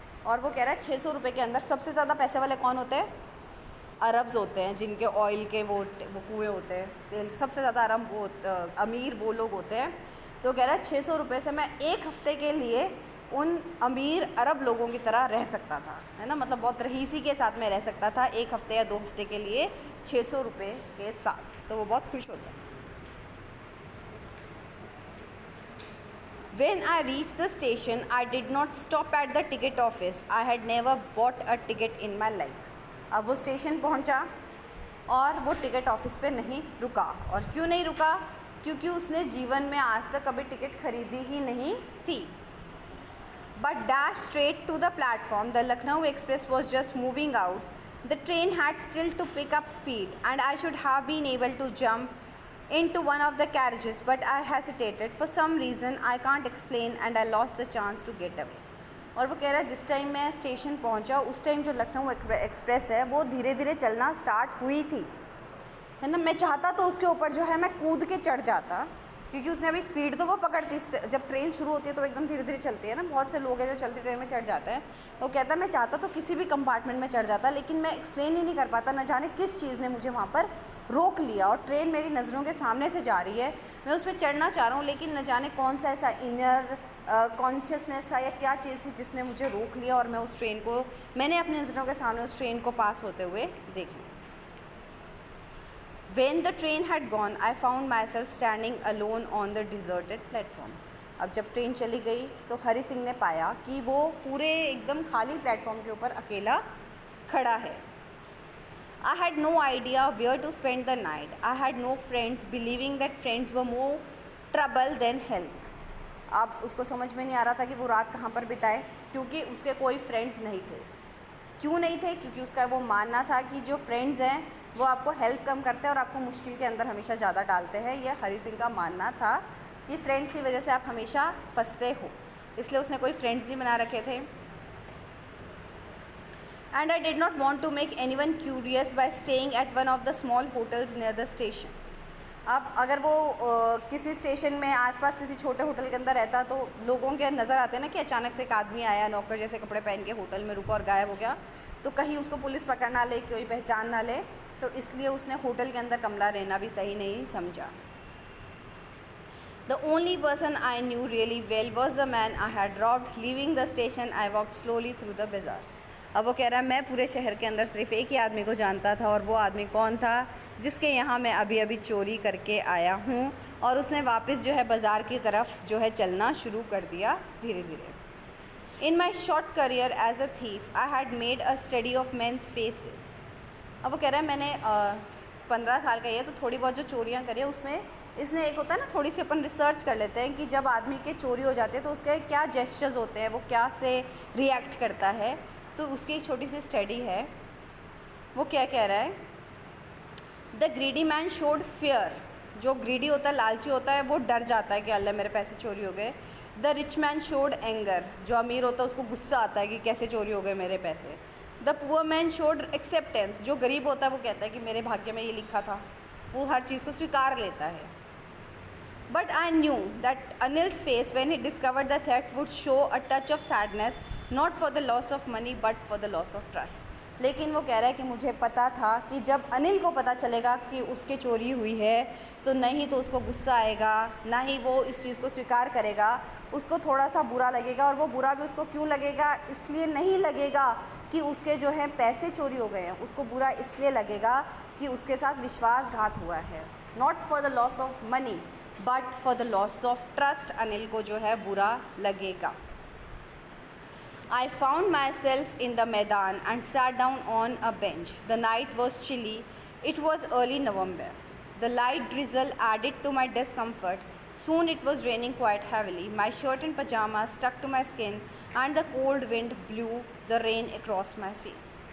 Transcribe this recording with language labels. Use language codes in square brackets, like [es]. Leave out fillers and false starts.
[hi] और वो कह रहा है 600 रुपये के अंदर सबसे ज़्यादा पैसे वाले कौन होते हैं? अरब्स होते हैं, जिनके ऑयल के वो कुएँ होते हैं, तेल सबसे ज़्यादा अमीर वो लोग होते हैं. तो कह रहा है 600 रुपये से मैं एक हफ़्ते के लिए उन अमीर अरब लोगों की तरह रह सकता था, है ना, मतलब बहुत रईसी के साथ में रह सकता था एक हफ़्ते या 2 हफ्ते के लिए 600 रुपये के साथ. तो वो बहुत खुश होता है. [en] When I reached the station, I did not stop at the ticket office. I had never bought a ticket in my life. [hi] अब वो स्टेशन पहुंचा और वो टिकट ऑफिस पे नहीं रुका. और क्यों नहीं रुका? क्योंकि उसने जीवन में आज तक कभी टिकट खरीदी ही नहीं थी. [en] But dashed straight to the platform. The Lucknow Express was just moving out. The train had still to pick up speed, and I should have been able to jump into one of the carriages, but I hesitated. For some reason I can't explain, and I lost the chance to get away. [hi] और वो कह रहा है जिस time मैं station पहुंचा उस time जो लखनऊ एक्सप्रेस है वो धीरे धीरे चलना स्टार्ट हुई थी, है ना. मैं चाहता तो उसके ऊपर जो है मैं कूद के चढ़ जाता, क्योंकि उसने अभी स्पीड तो वो पकड़ती. जब ट्रेन शुरू होती है तो एकदम धीरे धीरे चलती है ना, बहुत से लोग हैं जो चलती ट्रेन में चढ़ जाते हैं. वो कहता है मैं चाहता तो किसी भी कंपार्टमेंट में चढ़ जाता, लेकिन मैं एक्सप्लेन ही नहीं कर पाता. न जाने किस चीज़ ने मुझे वहाँ पर रोक लिया और ट्रेन मेरी नज़रों के सामने से जा रही है, मैं उस पर चढ़ना चाह रहा हूँ, लेकिन न जाने कौन सा ऐसा इनर कॉन्शियसनेस था या क्या चीज़ थी जिसने मुझे रोक लिया और मैं उस ट्रेन को, मैंने अपनी नज़रों के सामने उस ट्रेन को पास होते हुए देख लिया. [en] When the train had gone, I found myself standing alone on the deserted platform. [hi] अब जब ट्रेन चली गई तो हरी सिंह ने पाया कि वो पूरे एकदम खाली प्लेटफॉर्म के ऊपर अकेला खड़ा है. [en] I had no idea where to spend the night. I had no friends, believing that friends were more trouble than help. [hi] अब उसको समझ में नहीं आ रहा था कि वो रात कहाँ पर बिताए, क्योंकि उसके कोई फ्रेंड्स नहीं थे. क्यों नहीं थे? क्योंकि उसका वो मानना था कि जो फ्रेंड्स हैं वो आपको हेल्प कम करते हैं और आपको मुश्किल के अंदर हमेशा ज़्यादा डालते हैं. यह हरी सिंह का मानना था कि फ्रेंड्स की वजह से आप हमेशा फंसते हो, इसलिए उसने कोई फ्रेंड्स नहीं बना रखे थे. [en] And I did not want to make anyone curious by staying at one of the small hotels near the station. [hi] अब अगर वो किसी स्टेशन में आसपास किसी छोटे होटल के अंदर रहता तो लोगों के नज़र आते हैं ना कि अचानक से एक आदमी आया नौकर जैसे कपड़े पहन के होटल में रुका और गायब हो गया, तो कहीं उसको पुलिस पकड़ ना ले, कोई पहचान ना ले, तो इसलिए उसने होटल के अंदर कमरा रहना भी सही नहीं समझा. [en] The only person I knew really well was the man I had robbed. Leaving the station, I walked slowly through the bazaar. [hi] अब वो कह रहा है मैं पूरे शहर के अंदर सिर्फ एक ही आदमी को जानता था, और वो आदमी कौन था? जिसके यहाँ मैं अभी अभी चोरी करके आया हूँ. और उसने वापस जो है बाज़ार की तरफ जो है चलना शुरू कर दिया धीरे धीरे. [en] In my short career as a thief, I had made a study of men's faces. [hi] अब वो कह रहा है मैंने 15 साल का ये तो थोड़ी बहुत जो चोरियाँ करी है उसमें इसने एक होता है ना, थोड़ी सी अपन रिसर्च कर लेते हैं कि जब आदमी के चोरी हो जाते हैं तो उसके क्या जेस्चर्स होते हैं, वो क्या से रिएक्ट करता है. तो उसकी एक छोटी सी स्टडी है. वो क्या कह रहा है? [en] The greedy man showed fear. [hi] जो ग्रीडी होता है, लालची होता है, वो डर जाता है कि अल्लाह मेरे पैसे चोरी हो गए. [en] The rich man showed anger. [hi] जो अमीर होता है उसको गुस्सा आता है कि कैसे चोरी हो गए मेरे पैसे. [en] The poor man showed acceptance. [hi] जो गरीब होता है वो कहता है कि मेरे भाग्य में ये लिखा था, वो हर चीज़ को स्वीकार लेता है. But I knew that Anil's face when he discovered the theft would show a touch of sadness, not for the loss of money but for the loss of trust. लेकिन वो कह रहा है कि मुझे पता था कि जब अनिल को पता चलेगा कि उसके चोरी हुई है तो नहीं तो उसको गुस्सा आएगा, ना ही वो इस चीज़ को स्वीकार करेगा, उसको थोड़ा सा बुरा लगेगा. और वो बुरा भी उसको क्यों लगेगा? इसलिए नहीं लगेगा कि उसके जो है पैसे चोरी हो गए हैं, उसको बुरा इसलिए लगेगा कि उसके साथ विश्वासघात हुआ है। [en] not for the loss of money but for the loss of trust [hi] Anil को जो है बुरा लगेगा। [en] I found myself in the Maidan and sat down on a bench. The night was chilly. It was early November. The light drizzle added to my discomfort. Soon it was raining quite heavily. My shirt and pajamas stuck to my skin and the cold wind blew the rain across my face.